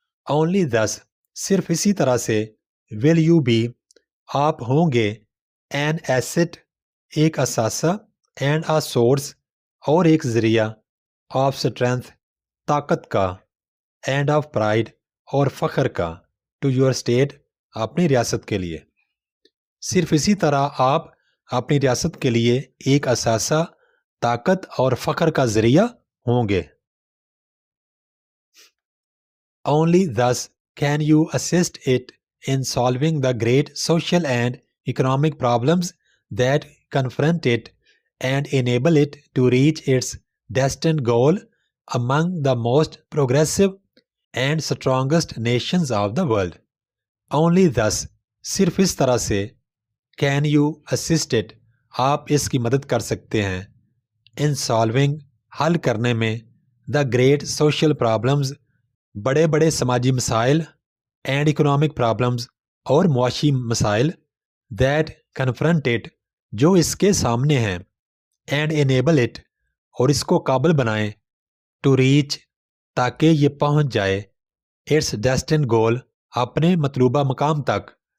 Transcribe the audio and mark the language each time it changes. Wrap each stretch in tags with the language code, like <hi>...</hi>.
<en>Only thus،</en> <ur>صرف اسی طرح سے،</ur> <en>will you be،</en> <ur>آپ ہوں گے،</ur> <en>an asset،</en> <ur>ایک اثاثہ،</ur> <en>and a source،</en> <ur>اور ایک ذریعہ،</ur> <en>of strength،</en> <ur>طاقت کا،</ur> <en>and of pride،</en> <ur>اور فخر کا،</ur> <en>to your state،</en> <ur>اپنی ریاست کے لیے۔ صرف اسی طرح آپ اپنی ریاست کے لیے ایک اثاثہ، طاقت اور فخر کا ذریعہ ہوں گے۔</ur> <en>Only thus can you assist it in solving the great social and economic problems that confront it and enable it to reach its destined goal among the most progressive and strongest nations of the world. Only thus,</en> <ur>صرف اس طرح سے</ur> <en>can you assist it,</en> <ur>آپ اس کی مدد کر سکتے ہیں</ur> <en>in solving,</en> <ur>حل کرنے میں</ur> <en>the great social problems,</en> <ur>بڑے بڑے سماجی مسائل</ur> <en>and economic problems,</en> <ur>اور معاشی مسائل</ur> <en>that confront it,</en> <ur>جو اس کے سامنے ہیں</ur> <en>and enable it,</en> <ur>اور اس کو قابل بنائیں</ur> <en>to reach,</en> <ur>تاکہ یہ پہنچ جائے</ur> <en>its destined goal,</en> <ur>اپنے مطلوبہ مقام تک</ur>